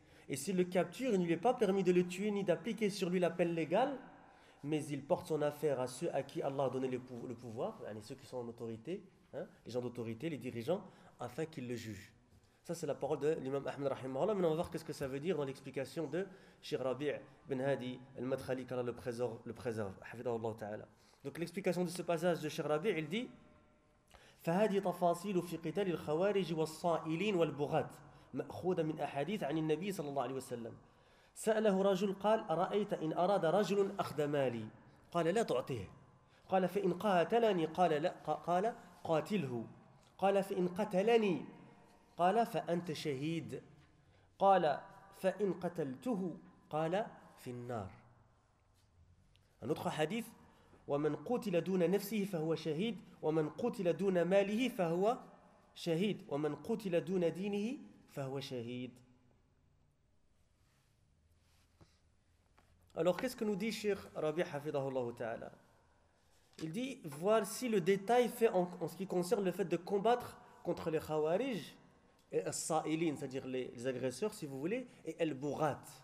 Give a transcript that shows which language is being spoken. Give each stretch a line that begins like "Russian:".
French: Et s'il le capture, il ne lui est pas permis de le tuer ni d'appliquer sur lui la peine légale, mais il porte son affaire à ceux à qui Allah a donné le pouvoir, ceux qui sont en autorité, hein, les gens d'autorité, les dirigeants, afin qu'ils le jugent. Ça, c'est la parole de l'imam Ahmed rahimahullah. Maintenant, on va voir qu'est-ce que ça veut dire dans l'explication de Cheikh Rabi' ben Hadi al-Madkhali, qu'Allah le préserve, hafidhahullah ta'ala. Donc, l'explication de ce passage de Cheikh Rabi', il dit:
Arabic: فهذه تفاصيل في قتال الخوارج والصائلين والبغاة مأخوذة من أحاديث عن النبي صلى الله عليه وسلم. سأله رجل قال: أرأيت إن أراد رجل أخذ مالي؟ قال: لا تعطيه. قال: فإن قاتلني؟ قال: لا. قال: قاتله. قال: فإن قتلني؟ قال: فأنت شهيد. قال: فإن قتلته؟ قال: في النار. ندخل حديث: ومن قتل دون نفسه فهو شهيد، ومن قتل دون ماله فهو شهيد، ومن قتل دون دينه فهو شهيد.
French: Alors, qu'est-ce que nous dit Cheikh Rabi' hafidhahullah ta'ala? Il dit: voici le détail fait en ce qui concerne le fait de combattre contre les khawarij et as-sa'ilin, c'est-à-dire les agresseurs, si vous voulez, et al-bughat.